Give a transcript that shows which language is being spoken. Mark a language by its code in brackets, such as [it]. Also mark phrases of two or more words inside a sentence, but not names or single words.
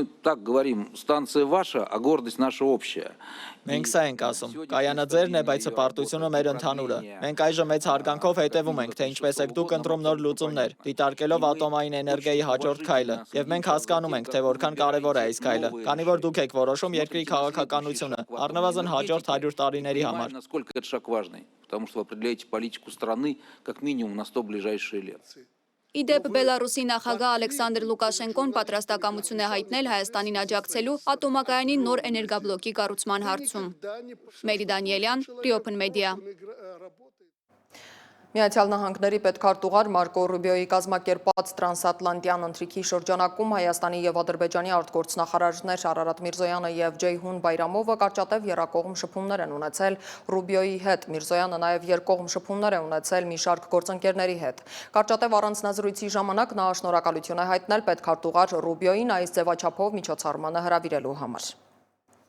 [hy] Մենք սա ենք ասում։ Կայանը ձերն է, բայց հպարտությունը մեր ընդհանուրը։ Մենք այժմ մեծ հարգանքով հետևում ենք, թե ինչպես եք դուք ընտրում նոր լուծումներ, դիտարկելով ատոմային էներգիայի հաջորդ քայլը։ Եվ մենք հասկանում ենք, թե որքան կարևոր է այս քայլը, քանի որ դուք եք որոշում երկրի քաղաքականությունը, առնվազն հաջորդ 100 տարիների համար։ [ru] Потому что вы определяете политику страны как минимум на 100 ближайшие лет. [hy] Իդեպ Բելարուսի նախագահ Ալեքսանդր Լուկաշենկոն պատրաստակամություն է հայտնել Հայաստանին աջակցելու ատոմակայանի նոր էներգաբլոկի կառուցման հարցում։ Մերի Դանիելյան, Open Media։ Միացյալ Նահանգների պետքարտուղար Մարկո Ռուբիոյի կազմակերպած տրանսատլանտյան ընթրիքի շրջանակում Հայաստանի և Ադրբեջանի արտգործնախարարներ Արարատ Միրզոյանը և Ջեյհուն Բայրամովը կարճատև եռակողմ շփումներ են ունեցել Ռուբիոյի հետ։ Միրզոյանը նաև երկկողմ շփումներ է ունեցել մի շարք գործընկերների հետ։ Կարճատև առանձնազրույցի ժամանակ նա շնորհակալություն է հայտնել պետքարտուղար Ռուբիոյին այս ձևաչափով միջոցառմանը հրավիրելու համար։